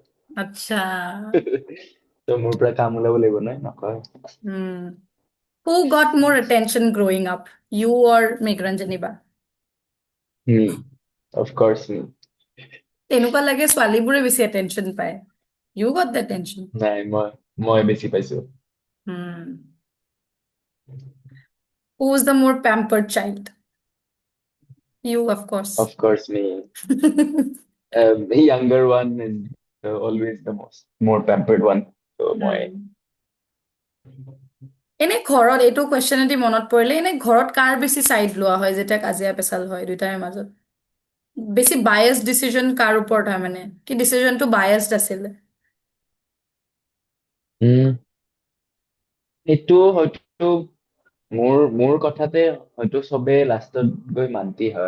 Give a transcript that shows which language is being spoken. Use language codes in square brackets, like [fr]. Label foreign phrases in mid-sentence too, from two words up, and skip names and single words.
[as] আচ্ছা তো মোৰ পৰা কাম ওলাব লাগিব নহয়, নকয়. [en] Who got more attention growing up you or মেঘৰঞ্জনী বা Me, of course me. [as] তেনেকুৱা লাগে ছোৱালীবোৰে বেছি এটেনশ্যন পায় [en] You got the attention [as] নাই মই বেছি পাইছো. [en] Who is the more pampered child you of course Of course me. The younger one is always the more pampered one. [as] So মই এনে ঘৰত এইটো কুৱেশ্যনেদি মনত পৰিলে এনে ঘৰত কাৰ বেছি চাইড লোৱা হয় যেতিয়া কাজিয়া পেচাল হয় দুটাৰে মাজত বেছি [en] biased decision [as] কাৰ ওপৰত হয় মানে কি ডিচিজনটো বায়াসড আছিলে উম, এইটো হয়তো মোৰ কথাতে হয়তো চবে লাষ্টত গৈ মান্তি হয়.